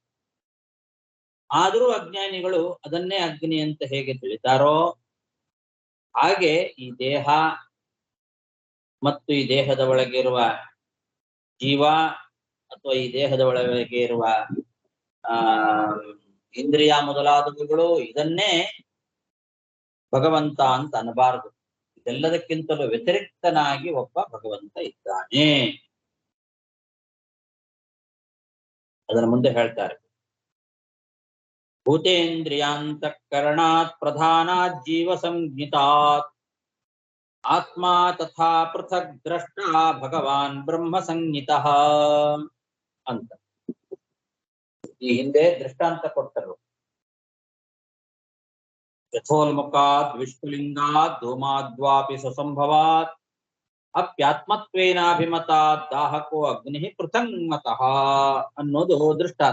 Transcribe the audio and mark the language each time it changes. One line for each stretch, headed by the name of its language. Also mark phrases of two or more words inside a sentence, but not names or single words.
Kannada: ಆದರೂ ಅಜ್ಞಾನಿಗಳು ಅದನ್ನೇ ಅಗ್ನಿ ಅಂತ ಹೇಗೆ ತಿಳಿತಾರೋ ಹಾಗೆ ಈ ದೇಹ ಮತ್ತು ಈ ದೇಹದ ಒಳಗೆ ಇರುವ ಜೀವ ಅಥವಾ ಈ ದೇಹದ ಒಳಗೆ ಇರುವ ಇಂದ್ರಿಯ ಮೊದಲಾದವುಗಳು ಇದನ್ನೇ ಭಗವಂತ ಅಂತ ಅನ್ನಬಾರದು. ಇದೆಲ್ಲದಕ್ಕಿಂತಲೂ ವ್ಯತಿರಿಕ್ತನಾಗಿ ಒಬ್ಬ ಭಗವಂತ ಇದ್ದಾನೆ. ಅದರ ಮುಂದೆ ಹೇಳ್ತಾರೆ,
Sanskrit: ಭೂತೇಂದ್ರಿಯಾಂತಃಕರಣಾತ್ ಪ್ರಧಾನಾತ್ ಜೀವ ಸಂಜ್ಞಿತಾತ್ ಆತ್ಮ ತಥಾ ಪೃಥಕ್ ದ್ರಷ್ಟ ಭಗವಾನ್ ಬ್ರಹ್ಮ ಸಂಜ್ಞಿತಃ
Kannada: ಅಂತ ಈ ಹಿಂದೆ ದೃಷ್ಟಾಂತ ಕೊಟ್ಟರು.
Sanskrit: ಯಥೋಲ್ಮುಖಾತ್ ವಿಷ್ಣುಲಿಂಗಾತ್ ಧೂಮಾದ್ವಾಪಿ ಸ್ವಸಂಭವಾತ್ ಅಪ್ಯಾತ್ಮತ್ವೇನಾಭಿಮತಾತ್ ದಾಹಕೋ ಅಗ್ನಿ ಪೃಥಂಗತಃ
Kannada: ಅನ್ನೋದು ದೃಷ್ಟಾಂತ.